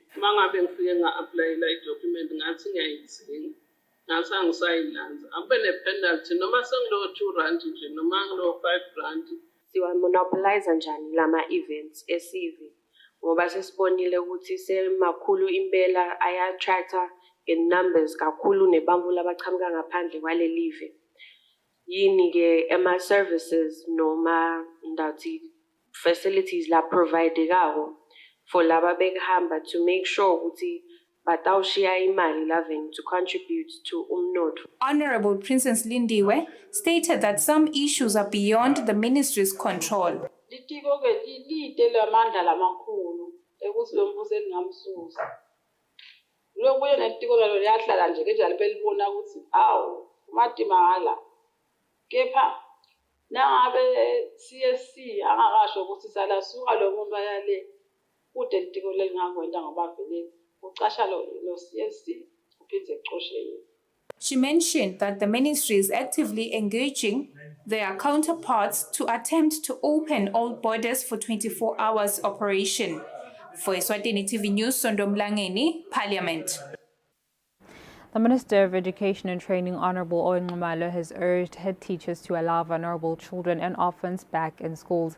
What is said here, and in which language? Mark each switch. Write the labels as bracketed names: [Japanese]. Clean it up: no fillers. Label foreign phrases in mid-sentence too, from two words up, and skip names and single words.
[Swati] Mangabe ngifike nga-applyela i-document ngathi ngiyayidzinga ngathi angisayilanza akube ne-penalty noma sengilo 2 rand nje noma ngilo 5 rand. Siwamonopolize njani lama events esivi ngoba sesibonile ukuthi semakhulu impela aya-attracta in-numbers kakhulu nebamvu labachamuka ngaphandle kwale live. Yini ke ama-services noma ndathi facilities la providekayo for laba bekuhamba [English] to make sure [Swati] ukuthi batawushiya imali laveni [English] to contribute to [Swati] umnotho. [English] Honourable Princess Lindiwe stated that some issues are beyond the ministry's control. [Swati] Litiko ke lite lamandla lamakhulu ekuthi lo mbuso elingamsusa. Lokuye netiko lalo liyahlala nje kenjalo belibona ukuthi awu umadimala. Kepha nangabe CSC angakasho ukuthi salasuka lo muntu ayale kude litiko lelingakwenda ngoba vele ucasha lo CSC uphinde ecoshe. [English] She mentioned that the ministry is actively engaging their counterparts to attempt to open all borders for 24 hours operation. For Eswatini TV News, Sondomlangeni, Parliament. The Minister of Education and Training, Honourable Nxumalo, has urged head teachers to allow vulnerable children and orphans back in schools.